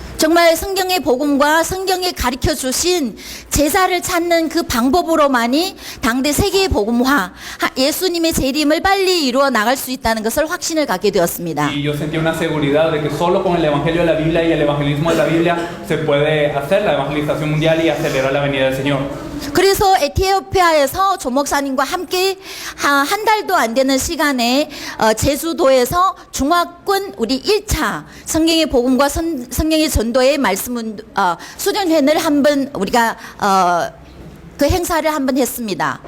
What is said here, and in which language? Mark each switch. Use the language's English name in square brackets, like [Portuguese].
[Korean] 정말 성경의 복음과 성경에 가르쳐 주신 제자를 찾는 그 방법으로만이 당대 세계의 복음화, 예수님의 재림을 빨리 이루어 나갈 수 있다는 것을 확신을 갖게 되었습니다. [Spanish] Y yo sentí una seguridad de que solo con el evangelio de la Biblia y el evangelismo de la Biblia se puede hacer la evangelización mundial y acelerar la venida del Señor. [Korean] 그래서 에티오피아에서 조 목사님과 함께 한 달도 안 되는 시간에 제주도에서 중화권 우리 1차 성경의 복음과 성경의 전도의 말씀 수련회를 한번 우리가 그 행사를 한번 했습니다.